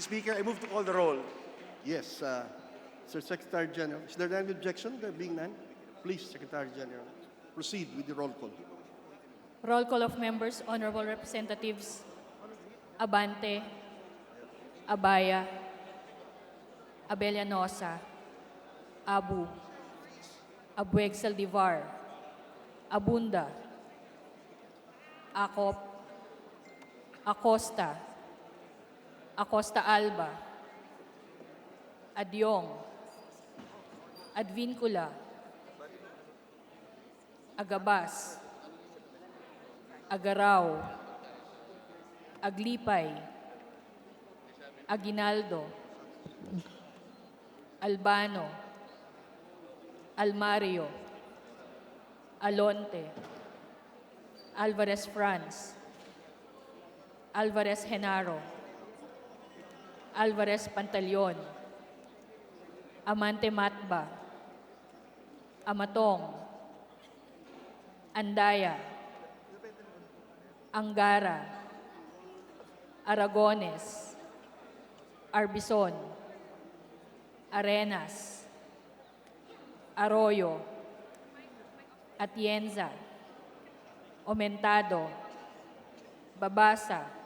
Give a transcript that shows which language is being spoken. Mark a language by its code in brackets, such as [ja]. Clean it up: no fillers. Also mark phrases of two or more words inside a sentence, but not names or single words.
[en] Speaker, I move to call the roll. Yes, Sir Secretary General. Is there any objection? There being none, please, Secretary General, proceed with the roll call. Roll call of members, honorable representatives, Abante, Abaya, Abellanosa, Abu, Abueg Saldivar, Abunda, Acop, Acosta, Acosta Alba, Adyong, Advincula, Agabas, Agaraw, Aglipay, Aguinaldo, Albano, Almario, Alonte, Alvarez Franz, Alvarez Genaro, Alvarez Pantaleon, Amante Matba, Amatong, Andaya, Angara, Aragones, Arbison, Arenas, Arroyo, Atienza, Aumentado, Babasa,